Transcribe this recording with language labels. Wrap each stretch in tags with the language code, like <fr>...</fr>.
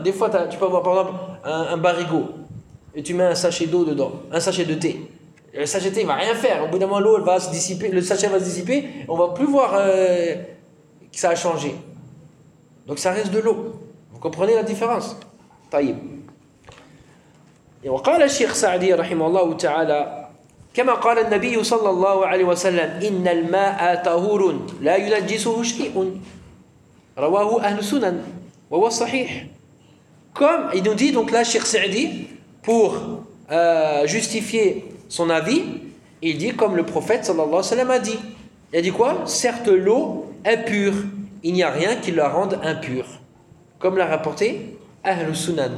<fr>Des fois, tu peux avoir par exemple un barigot et tu mets un sachet d'eau dedans, un sachet de thé. Le sachet de thé, il ne va rien faire. Au bout d'un moment, l'eau, elle va se dissiper, le sachet va se dissiper. On ne va plus voir que ça a changé. Donc ça reste de l'eau. Vous comprenez la différence?</fr> <ar>Taïb.</ar> <fr>Et on dit le Cheikh Sa'di,</fr> <ar>rahimallahu ta'ala, كما قال النبي صلى الله عليه وسلم إن الماء طهور لا ينجسه شيء رواه أهل السنن وهو صحيح.</ar> <fr>Comme il nous dit, donc là Cheikh Sa'di, pour justifier son avis, il dit comme le prophète</fr> <ar>صلى الله عليه وسلم</ar> <fr>a dit. Il a dit quoi? Certes l'eau est pure, il n'y a rien qui la rende impure, comme l'a rapporté Ahl al-Sunan.</fr>